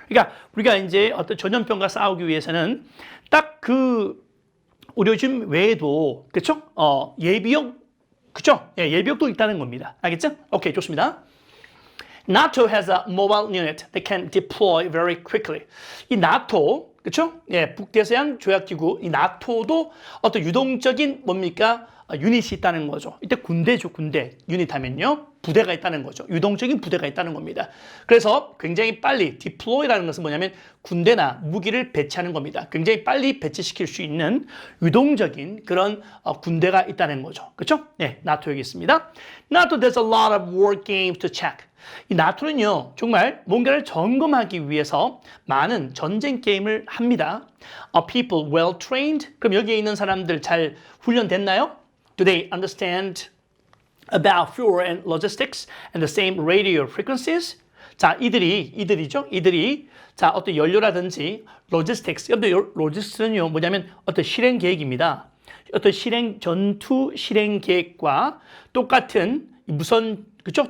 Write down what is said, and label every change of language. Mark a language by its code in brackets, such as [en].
[ko] 그러니까 우리가 이제 어떤 전염병과 싸우기 위해서는 딱 그 의료진 외에도 그렇죠? 예비역 그렇죠? 예, 예비역도 있다는 겁니다. 알겠죠? 오케이, 좋습니다. [en] NATO has a mobile unit that can deploy very quickly. [ko] 이 나토 그렇죠? 예, 북대서양 조약기구 이 나토도 어떤 유동적인 뭡니까? 유닛이 있다는 거죠. 이때 군대죠, 군대. 유닛 하면요. 부대가 있다는 거죠. 유동적인 부대가 있다는 겁니다. 그래서 굉장히 빨리 deploy라는 것은 뭐냐면 군대나 무기를 배치하는 겁니다. 굉장히 빨리 배치시킬 수 있는 유동적인 그런 군대가 있다는 거죠. 그렇죠? 네, 나토 여기 있습니다. [en] NATO does a lot of war games to check. [ko] 이 나토는요, 정말 뭔가를 점검하기 위해서 많은 전쟁 게임을 합니다. [en] Are people well trained? [ko] 그럼 여기에 있는 사람들 잘 훈련됐나요? [en] Do they understand about fuel and logistics and the same radio frequencies? [ko] 이들이 어떤 연료라든지 logistics, logistic스는요 뭐냐면 어떤 실행 계획입니다. 어떤 전투 실행 계획과 똑같은 무선 그죠?